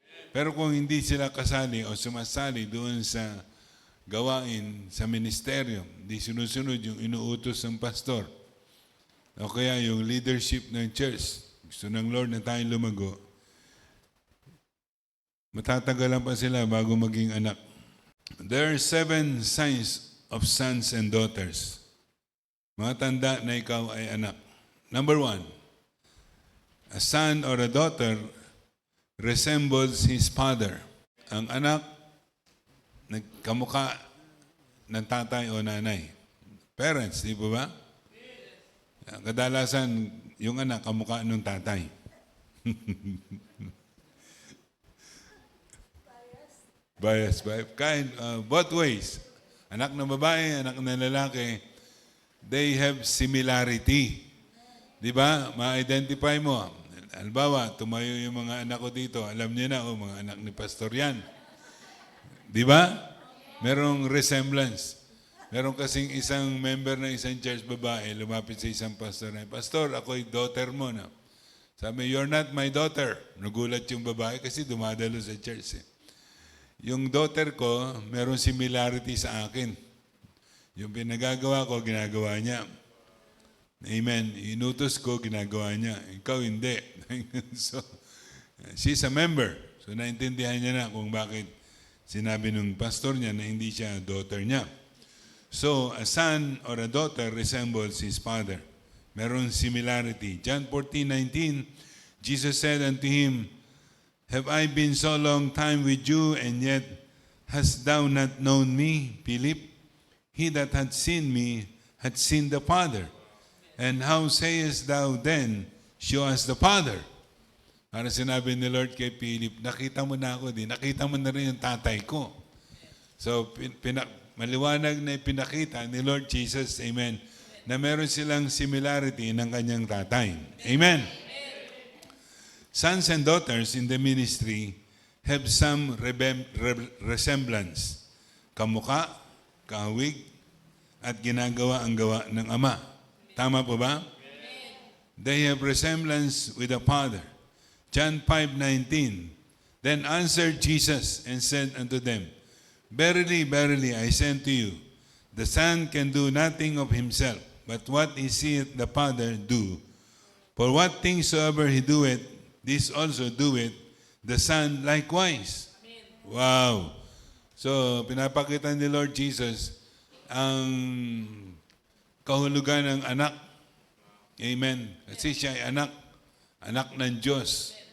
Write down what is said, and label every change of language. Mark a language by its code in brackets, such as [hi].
[tl] Pero kung hindi sila kasali o sumasali doon sa gawain sa ministeryo, di sinusunod yung inuutos ng pastor, o kaya yung leadership ng church, gusto ng Lord na tayong lumago, matatagalan pa sila bago maging anak. [en] There are 7 signs of sons and daughters. [tl] Mga tanda na ikaw ay anak. [en] Number 1, a son or a daughter resembles his father. [tl] Ang anak, nagkamukha ng tatay o nanay. Parents, di ba? Kadalasan, yung anak, kamukha ng tatay. [en] Bias. Both ways. [tl] Anak ng babae, anak ng lalaki, [en] they have similarity. [tl] Di ba? Ma-identify mo. Halimbawa, tumayo yung mga anak ko dito. Alam niyo na, mga anak ni Pastor yan. Di ba? Merong resemblance. Meron kasing isang member ng isang church babae, lumapit sa isang pastor na, Pastor, ako'y daughter mo na. [en] Sabi, you're not my daughter. [tl] Nagulat yung babae kasi dumadalo sa church. Yung daughter ko, meron similarity sa akin. Yung pinagagawa ko, ginagawa niya. Amen. Inutos ko, ginagawa niya. Ikaw, hindi. [en] So, she's a member. [tl] So, naintindihan niya na kung bakit sinabi ng pastor niya na hindi siya daughter niya. [en] So, a son or a daughter resembles his father. [tl] Meron similarity. [en] John 14:19, Jesus said unto him, Have I been so long time with you, and yet hast thou not known me, Philip? He that hath seen me hath seen the Father. And how sayest thou then, show us the Father? [tl] Para sinabi ni Lord kay Philip, nakita mo na ako, nakita mo na rin yung tatay ko. So, maliwanag na ipinakita ni Lord Jesus, amen, na meron silang similarity ng kanyang tatay. Amen. [en] Sons and daughters in the ministry have some resemblance. [tl] Kamukha, kahawig, at ginagawa ang gawa ng Ama. Tama po ba? [en] They have resemblance with the Father. John 5:19. Then answered Jesus and said unto them, Verily, verily, I say unto you, the Son can do nothing of himself, but what he seeth the Father do. For what things soever he doeth, this also doeth the Son likewise. Amen. Wow! [tl] So, pinapakita ni Lord Jesus ang kahulugan ng anak. Amen. Kasi siya ay anak ng Diyos.